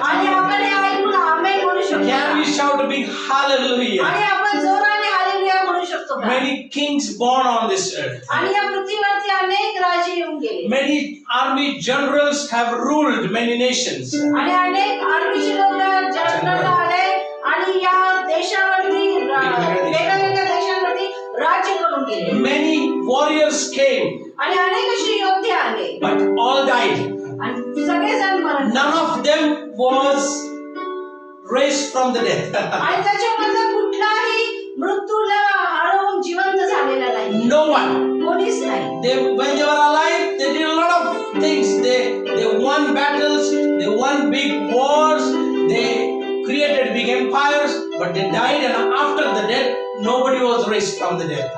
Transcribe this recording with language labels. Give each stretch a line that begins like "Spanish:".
Marathi: आणि आपण हे ऐकून आमेन म्हणू शकतो.
English: Can we shout a big hallelujah?
Marathi: आणि आपण जोराने हालेलुया म्हणू शकतो का?
English: Many kings born on this earth.
Marathi: आणि या पृथ्वीवरती अनेक राजे येऊन गेले.
English: Many army generals have ruled many nations.
Marathi: आणि अनेक आर्मीचे लोक जनरल आले आणि या देशावरती वेगवेगळ्या देशांवरती राज्य करून गेले.
English: Many warriors came,
Marathi: आणि अनेक असे योद्धे आले
English: but all died.
Marathi: आणि सगळेजण मरण.
English: None of them was raised from the dead.
Marathi: आणि त्याच्यामध्ये कुठलाही मृत्यूला हरवून जिवंत झालेला नाही.
English: No one.
Marathi: कोणीच नाही.
English: When they were alive, they did a lot of things. They won battles, they won big wars, they created big empires, but they died, and after the death, nobody was raised from the dead.